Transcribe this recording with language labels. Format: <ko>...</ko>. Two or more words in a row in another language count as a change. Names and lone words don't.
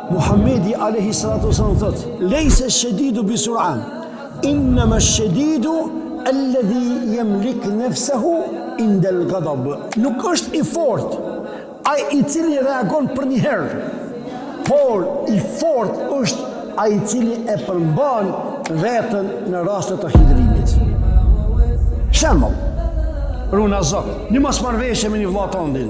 <sq>Muhamedi</sq> <ar>عليه الصلاة والسلام</ar> <sq>thot:</sq> <ar>"ليس الشديد بالصرعة إنما الشديد الذي يملك نفسه عند الغضب."</ar> <sq>Nuk është i fortë ai i cili reagon për një herë, por i fortë është ai i cili e përmban veten në raste të hidhrimit. Shembull, runa Zot, një mosmarrveshje me një vëlla tëndin.</sq>